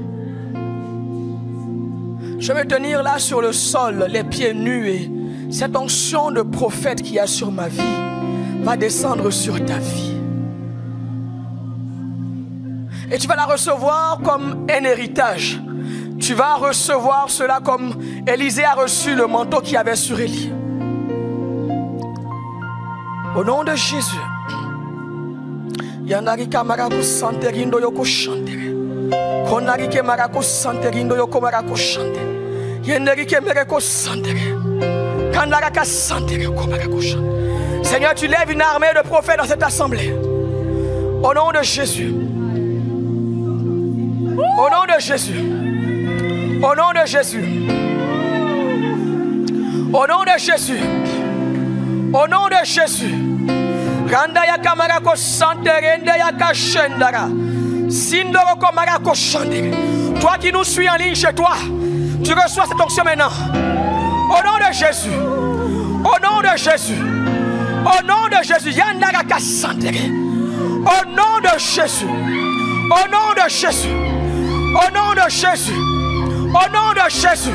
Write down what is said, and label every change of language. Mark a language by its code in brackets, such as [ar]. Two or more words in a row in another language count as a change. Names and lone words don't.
[fr] Je vais me tenir là sur le sol, les pieds nus, et cette onction de prophète qu'il y a sur ma vie va descendre sur ta vie. Et tu vas la recevoir comme un héritage. Tu vas recevoir cela comme Élisée a reçu le manteau qu'il y avait sur Élie. Au nom de Jésus. Yandarika marako santerindo yoko shantere. Konarike marako santerindo yoko marako shantere. Yenderike mereko santere. Kandaraka santere yoko marako shantere. Seigneur, tu lèves une armée de prophètes dans cette assemblée. Au nom de Jésus. Au nom de Jésus. Au nom de Jésus. Au nom de Jésus. Au nom de Jésus. Randa yaka marako santere ende yaka shendara. Sindoroko marako shandere. Toi qui nous suis en ligne chez toi, tu reçois cette onction maintenant. Au nom de Jésus. Au nom de Jésus. Au nom de Jésus. Yandara kasantere. Au nom de Jésus. Au nom de Jésus. Au nom de Jésus. Au nom de Jésus.